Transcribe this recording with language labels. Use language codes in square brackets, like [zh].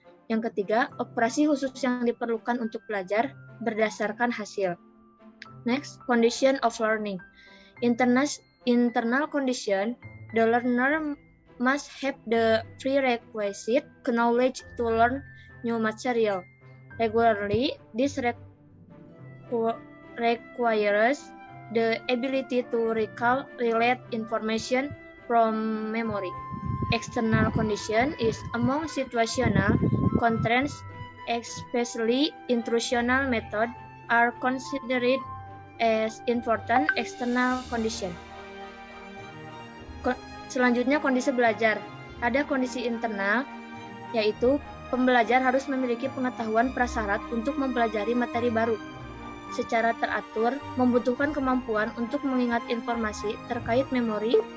[id] Yang ketiga, operasi khusus yang diperlukan untuk belajar berdasarkan hasil. [en] Next, condition of learning. Internal condition, the learner must have the prerequisite knowledge to learn new material. Regularly, this requires the ability to recall relate information from memory. External condition is among situational constraints, especially instructional method, are considered as important external condition. [id] Selanjutnya kondisi belajar. Ada kondisi internal, yaitu pembelajar harus memiliki pengetahuan prasyarat untuk mempelajari materi baru. Secara teratur, membutuhkan kemampuan untuk mengingat informasi terkait memori.